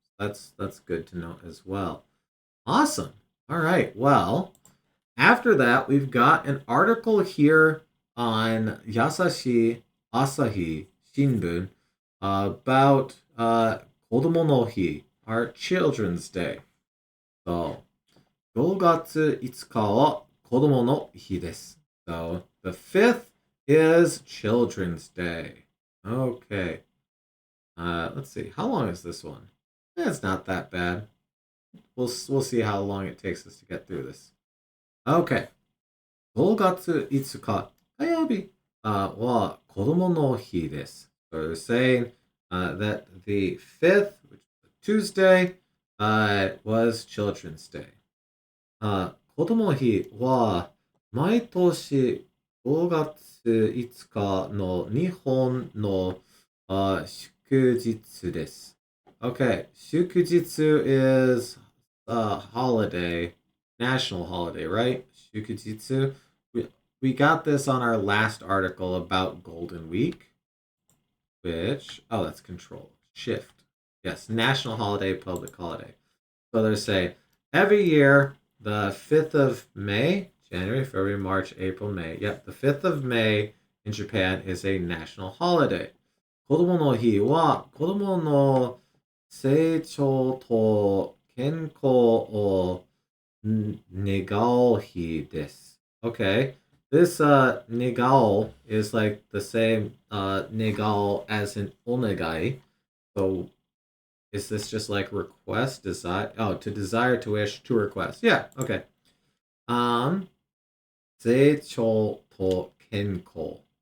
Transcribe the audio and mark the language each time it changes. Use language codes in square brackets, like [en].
[en] That's good to know as well. Awesome. All right. Well, after that, we've got an article here on Yasashi Asahi Shinbun about Kodomo no Hi, our Children's Day. [ja] So, 5月5日は子供の日です. [en] So, the 5th is Children's Day. Okay. Let's see. How long is this one? It's not that bad. We'll see how long it takes us to get through this. Okay. [ja] 5月5日火曜日は子供の日です. [en] So they're saying that the 5th, which is Tuesday, was Children's Day. [ja] 子供の日は毎年5月5日の日本の祝日です. [en] Okay, 祝日 is a holiday, national holiday, right? Shukujitsu. We got this on our last article about Golden Week, which, oh, that's control. Shift. Yes, national holiday, public holiday. So they say every year, the 5th of May, January, February, March, April, May. Yep, the 5th of May in Japan is a national holiday. [ja] 子供の日は子供の成長と健康を願う日です. Okay. [en] This negao is like the same negao as in onegai. So is this just like request, desire? Oh, to desire, to wish, to request. Yeah, okay. Um, [ja] 成長と健康.